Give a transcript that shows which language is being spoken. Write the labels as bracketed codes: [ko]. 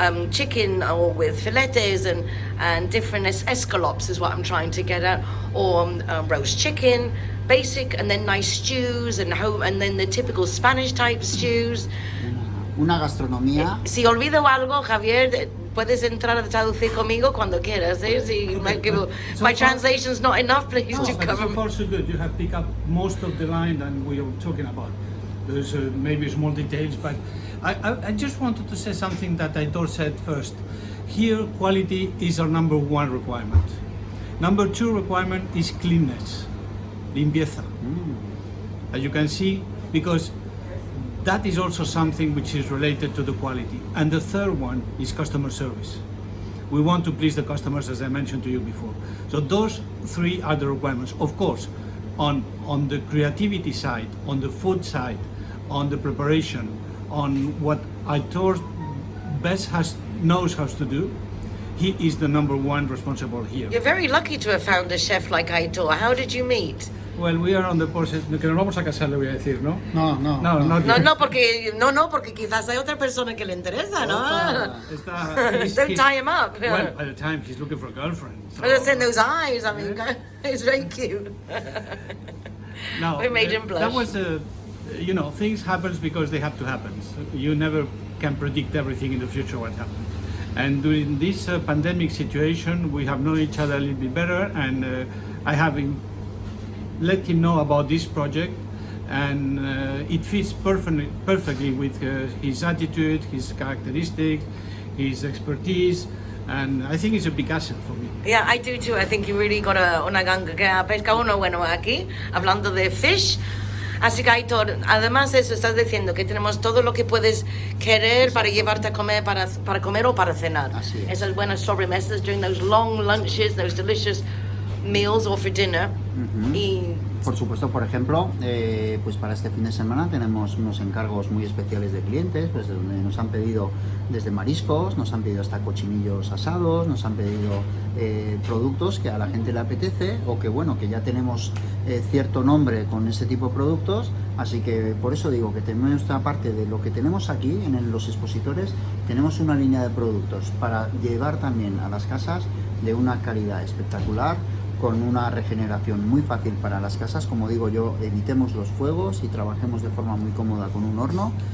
[en] chicken or with filetes and different escalopes is what I'm trying to get at, or roast chicken, basic, and then nice stews and then the typical Spanish type stews. [es] Una gastronomía. Si olvido algo, Javier, puedes entrar a traducir conmigo cuando quieras. [en] ¿Eh? Si my translation's not enough, please do But cover so me. far so good. You have picked up most of the line that we are talking about. There's maybe small details, but I just wanted to say something that Aitor said first. Here, quality is our number one requirement. Number two requirement is cleanness, limpieza. As you can see, because that is also something which is related to the quality. And the third one is customer service. We want to please the customers, as I mentioned to you before. So those three are the requirements. Of course, on the creativity side, on the food side, on the preparation, on what Aitor best knows how to do, he is the number one responsible here. You're very lucky to have found a chef like Aitor. How did you meet? Well, we are on the process. [es] Que nos vamos a casar, le voy a decir, ¿no? No. Porque quizás hay otra persona que le interesa, ¿no? Está, [en] Don't tie him up. Well, by the time he's looking for a girlfriend. So. I just in those eyes, I mean, it's very cute. No, We made him blush. That was things happens because they have to happen. So you never can predict everything in the future what happens. And during this pandemic situation, we have known each other a little bit better, and I have let him know about this project, and it fits perfectly with his attitude, his characteristics, his expertise, and I think it's a big asset for me. Yeah, I do too. I think you really got [es] una ganga que pesca uno bueno aquí, hablando de [en] fish. [es] Así que Aitor, además de eso, estás diciendo que tenemos todo lo que puedes querer para llevarte a comer, para comer o para cenar. Así es. Esas buenas sobremesas [en] during those long lunches, those delicious meals or for dinner. [es] Y Por supuesto, por ejemplo, pues para este fin de semana tenemos unos encargos muy especiales de clientes, pues donde nos han pedido desde mariscos, nos han pedido hasta cochinillos asados, nos han pedido productos que a la gente le apetece o que bueno, que ya tenemos cierto nombre con ese tipo de productos, así que por eso digo que tenemos esta parte de lo que tenemos aquí en los expositores, tenemos una línea de productos para llevar también a las casas de una calidad espectacular, con una regeneración muy fácil para las casas, como digo yo, evitemos los fuegos y trabajemos de forma muy cómoda con un horno,